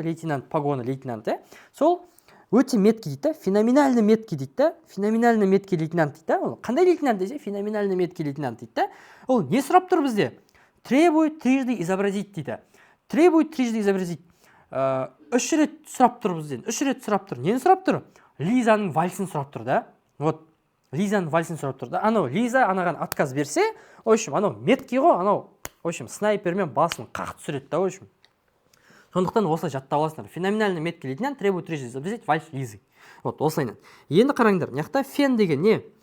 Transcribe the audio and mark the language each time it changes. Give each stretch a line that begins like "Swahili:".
Russian: Лейтенант, погоны лейтенант, иә?
Kazakh: Сол өте меткий дейді,
Russian: феноменальный меткий
Kazakh: дейді, феноменальный меткий лейтенант дейді. Ол қандай лейтенант десе,
Russian: феноменальный меткий лейтенант
Kazakh: дейді. Ол не сұрап тұр бізде?
Russian: Требует трижды изобразить
Kazakh: дейді.
Russian: Требует трижды изобразить.
Kazakh: Үш рет сұрап тұр бізден. Үш рет сұрап тұр. Нені сұрап тұр? Лизаның вальсін сұрап тұр да. Вот, Лизаның вальсін сұрап тұр да. Анау Лиза анаған отказ берсе,
Russian: в общем,
Kazakh: анау меткий ғой, анау, в общем, снайпермен басын қақ түсіреді да, в общем. Сондықтан осылай жаттап аласыңдар.
Russian: Феноменальный меткий лейтенант требует трижды изобразить вальс Лизы.
Kazakh: Вот, осылайынан. Енді қараңдар, мына фен деген не?